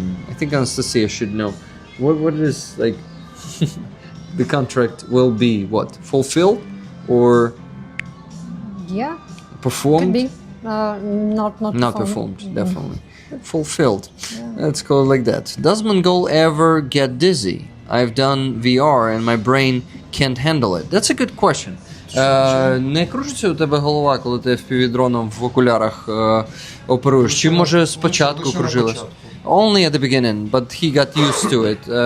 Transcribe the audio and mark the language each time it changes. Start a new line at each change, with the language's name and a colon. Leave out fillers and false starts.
English: I think Anastasia should know what is like the contract will be what, fulfilled or Yeah. performed? Could be. Not performed, definitely. Fulfilled. Yeah. Let's call it like that. Does Mongol ever get dizzy? I've done VR and my brain can't handle it. That's a good question.
Ukrainian: Не кружиться у тебе голова, коли ти FPV-дроном в окулярах оперуєш? Чи може спочатку кружилась?
English: Only at the beginning, but he got used to it.